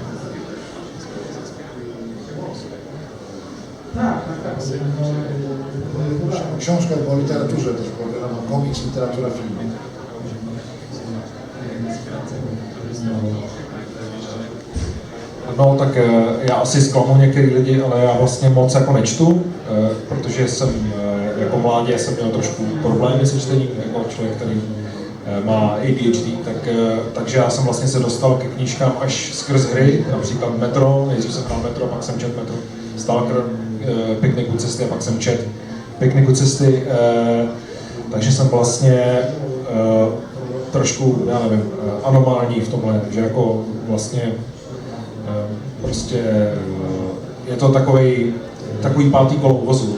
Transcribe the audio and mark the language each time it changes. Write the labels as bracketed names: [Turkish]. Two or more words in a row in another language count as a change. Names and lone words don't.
[Polish] O książkach, bo o literaturze też było wiadomo, komiks, literatura, film. [Czech] No tak já asi zklamu některý lidi, ale já vlastně moc jako nečtu, protože jsem jako mládě jsem měl trošku problémy se čtením, jako člověk, který má ADHD, takže já jsem vlastně se dostal ke knížkám až skrz hry, například Metro, nejdřív jsem hrál Metro, pak jsem čet Metro, Stalker, Piknik u cesty a pak jsem čet Piknik u cesty, takže jsem vlastně trošku, já nevím, anomální v tomhle, že jako vlastně prostě je to takový pátý kolo vozu.